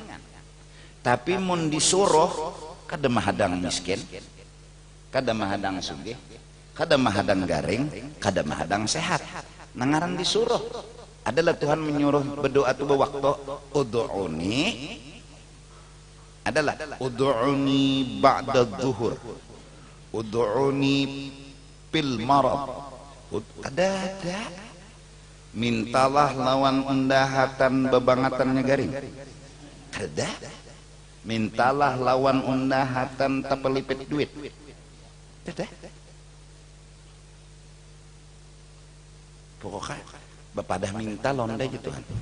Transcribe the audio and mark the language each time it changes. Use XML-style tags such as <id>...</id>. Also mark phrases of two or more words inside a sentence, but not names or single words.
<bjn>Tapi mun disuruh kada mahadang miskin, kada mahadang sugih, kada mahadang garing, kada mahadang sehat. Nangaran disuruh adalah Tuhan menyuruh berdoa tu waktu ud'uni, adalah</bjn> <ar>ادعوني بعد الظهر, ادعوني في المرض,</ar> <bjn>ada mintalah lawan undahatan bebangatannya garing, ada mintalah lawan undahatan tapelipit duit, ada pokoknya bapadah minta londa aja Tuhan.</bjn>